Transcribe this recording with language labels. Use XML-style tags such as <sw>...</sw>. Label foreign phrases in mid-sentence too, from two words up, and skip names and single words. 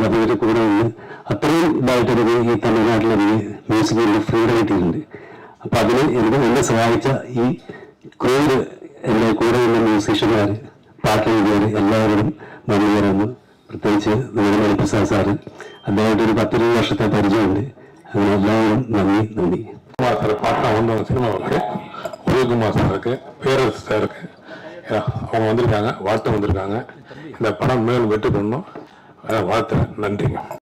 <ml>അപ്പോൾ ഇവർ കൂടെ നിന്ന് അത്രയും ഇതായിട്ടൊരു ഈ തമിഴ്നാട്ടിൽ എനിക്ക് മ്യൂസിക്കിൻ്റെ ഫ്രീഡം കിട്ടിയിട്ടുണ്ട്. അപ്പോൾ അതിന് എനിക്ക് എന്നെ സഹായിച്ച ഈ ക്രൂര് എൻ്റെ കൂടെ ഉള്ള മ്യൂസീഷ്യന്മാർ, പാട്ട് എഴുതിയവർ എല്ലാവരും നന്ദി പറയുന്നു. പ്രത്യേകിച്ച് നമ്മുടെ മണിപ്രസാദ് സാറ്, അദ്ദേഹമായിട്ട് ഒരു 10-20 വർഷത്തെ പരിചയമുണ്ട്. അങ്ങനെ എല്ലാവരും നന്ദി.</ml> <ta>சார் பாட்டா வந்தவங்க சினிமாவுக்கு உதயகுமார் சாருக்கு, பேரரசு சாருக்கு அவங்க வந்திருக்காங்க, வாழ்த்து வந்திருக்காங்க. இந்த படம் மேலும் வெற்றி பண்ணணும், வாழ்த்துறேன். நன்றிங்க.</ta>